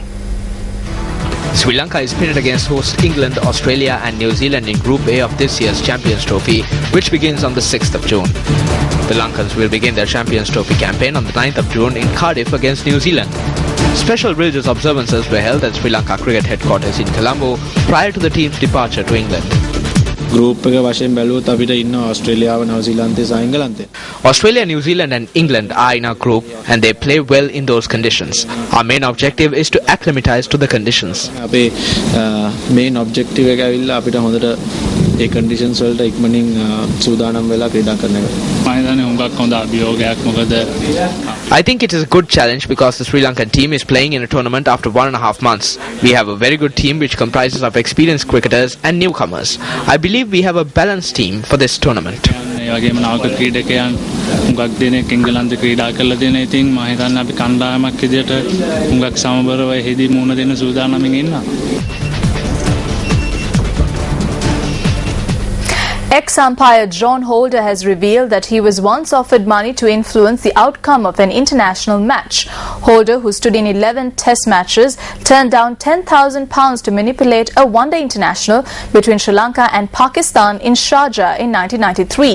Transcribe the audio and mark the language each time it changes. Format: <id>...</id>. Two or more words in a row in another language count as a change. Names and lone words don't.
<en>Sri Lanka is pitted against host England, Australia and New Zealand in Group A of this year's Champions Trophy, which begins on the 6th of June. The Lankans will begin their Champions Trophy campaign on the 9th of June in Cardiff against New Zealand. Special religious observances were held at Sri Lanka Cricket Headquarters in Colombo prior to the team's departure to England.</en> <si>Group එක වශයෙන් බැලුවොත් අපිට ඉන්න ඕස්ට්‍රේලියාව, නවසීලන්තය සහ එංගලන්තය.</si> <en>Australia, New Zealand and England are in our group and they play well in those conditions. Our main objective is to acclimatize to the conditions.</en> <si>අපේ</si> <en>main objective</en> <si>එක ඇවිල්ලා අපිට හොඳට ඒ conditions වලට ඉක්මනින් සූදානම් වෙලා ක්‍රීඩා කරන එක. මම හිතන්නේ හුඟක් හොඳ අභියෝගයක් මොකද</si> <en>I think it is a good challenge because the Sri Lankan team is playing in a tournament after 1.5 months. We have a very good team which comprises of experienced cricketers and newcomers. I believe we have a balanced team for this tournament.</en> <si>ඒ වගේම නායක ක්‍රීඩකයන් හුඟක් දෙනෙක් එංගලන්තේ ක්‍රීඩා කරලා තියෙන ඉතින් මම හිතන්නේ අපි කණ්ඩායමක් විදියට හුඟක් සමබරව එහිදී මුණ දෙන්න සූදානම්ින් ඉන්නවා.</si> <en>Ex-umpire John Holder has revealed that he was once offered money to influence the outcome of an international match. Holder, who stood in 11 test matches, turned down £10,000 to manipulate a one-day international between Sri Lanka and Pakistan in Sharjah in 1993.</en>